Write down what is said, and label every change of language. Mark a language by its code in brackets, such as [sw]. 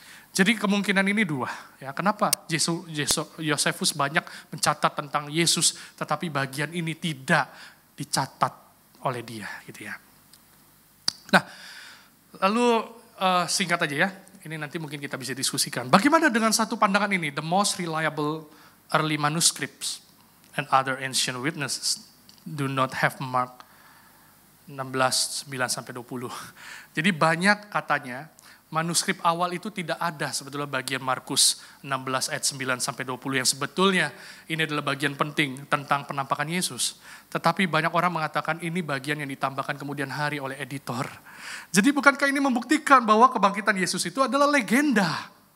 [id] Jadi kemungkinan ini dua. Ya, kenapa Josephus banyak mencatat tentang Yesus, tetapi bagian ini tidak dicatat oleh dia. Gitu ya. Nah, lalu singkat aja ya, ini nanti mungkin kita bisa diskusikan. Bagaimana dengan satu pandangan ini? [en] The most reliable early manuscripts and other ancient witnesses do not have Mark 16:9-20. [id] Jadi banyak katanya manuskrip awal itu tidak ada sebetulnya bagian Markus 16 ayat 9-20 yang sebetulnya ini adalah bagian penting tentang penampakan Yesus. Tetapi banyak orang mengatakan ini bagian yang ditambahkan kemudian hari oleh editor. Jadi bukankah ini membuktikan bahwa kebangkitan Yesus itu adalah legenda?